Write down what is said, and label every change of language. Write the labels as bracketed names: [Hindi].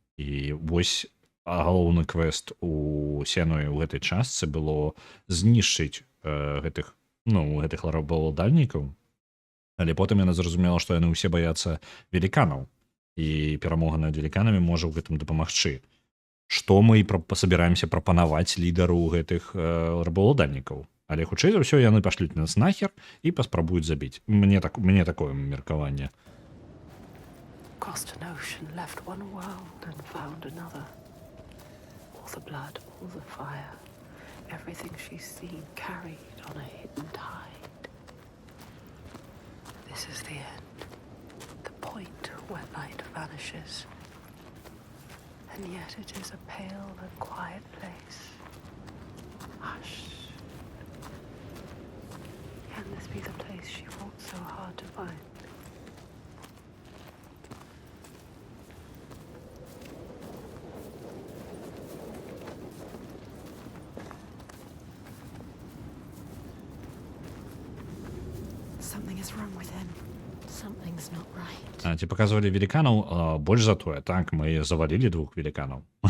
[Belarusian] І вось галоўны квест у Сенуі ў гэтай частцы было знішчыць гэтых рабаўладальнікаў, але потым яна зразумела, што яны ўсе баяцца веліканаў. і перамога над веліканамі можа ў гэтым дапамагчы. Што мы і собираемся прапанаваць лідару гэтых рабаўладальнікаў. Але хутчэй за ўсё яны пашлюць нас нахер і паспрабуюць забіць. Мне такое меркаванне. [English] Crossed an ocean, left one world and found another. All the blood, all the fire, everything she's seen carried on a hidden tide. This is the end, the point where light vanishes. And yet it is a pale and quiet place. Hush. Can this be the place she fought so hard to find? Something is wrong with him. Something's not right. [Belarusian] Ці паказвалі веліканаў, больш за тое, так, мы завалілі 2 веліканаў.